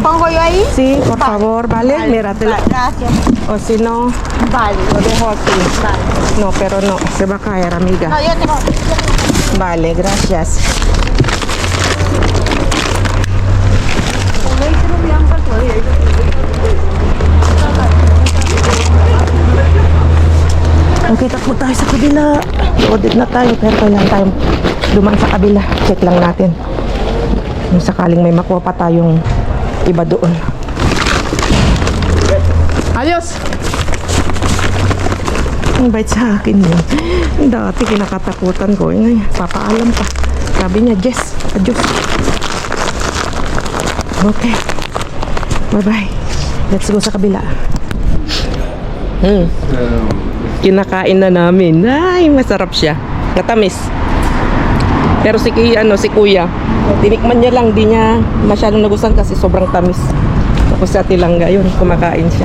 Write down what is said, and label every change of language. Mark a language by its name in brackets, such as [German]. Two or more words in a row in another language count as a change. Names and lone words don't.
[Spanish] ¿Pongo yo ahí? Sí, por favor, ¿vale? Mira, te la- Gracias. o si no, Vale. lo dejo aquí. Vale. No, pero no, se va a caer, amiga. No, yo tengo. Vale, gracias. [Filipino] Okay, takbo tayo sa kabila. Loaded na tayo, pero kailangan tayong dumaan sa kabila. Check lang natin. Kung sakaling may makuha pa tayong iba doon. Ayos! Ang bait sa akin yun. Dati kinakatakutan ko. Ngayon, papaalam pa. Sabi niya, Jess, adios. Okay. [English] Bye-bye. Let's go [Filipino] sa kabila. Kinakain na namin. Ay, masarap siya. Natamis. Pero si kuya, tinikman niya lang, di niya masyadong nagustuhan kasi sobrang tamis. Tapos sa tilangga, yun, kumakain siya.